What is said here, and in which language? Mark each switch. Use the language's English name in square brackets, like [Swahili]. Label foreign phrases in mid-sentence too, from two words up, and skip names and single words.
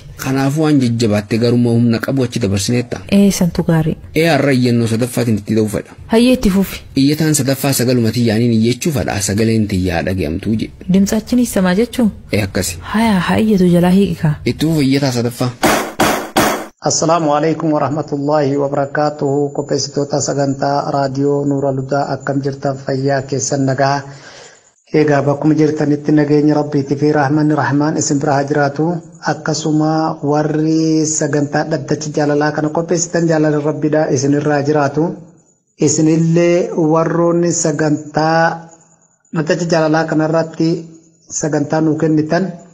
[Oromo] Kanaafuu waan jajjabaatte garuu humna qabu achi dabarsineetta. Santu gaarii. Har'a iyyannoo sadaffaatiin itti ta'uu fedha. Hayyee itti fufi. Iyyataan sadaffaa sagalumatti yaaniin iyyachuu fedha sagaleen tiyyaa dhaga'amtuu jedhe. Dimtsaachinis samaa jechuun. Akkasi. Haa iyyatu jalaa hiikaa. Itti fufi iyyataa sadaffaa. [Arabic] السلام عليكم ورحمة الله وبركاته. [Oromo] Qopheessitoota sagantaa raadiyoo Nuural Hudaa akkam jirtan fayyaa keessan nagaa. Egaa bakkuma jirtanitti nageenya Rabbiitii fi rahmaan isin biraa jiraatu akkasuma warri sagantaa dhaddacha jaalalaa kana qopheessitan jaalala Rabbiidha isinirraa jiraatu isinillee warroonni sagantaa dhaddacha jaalalaa kanarratti sagantaa nuu kennitan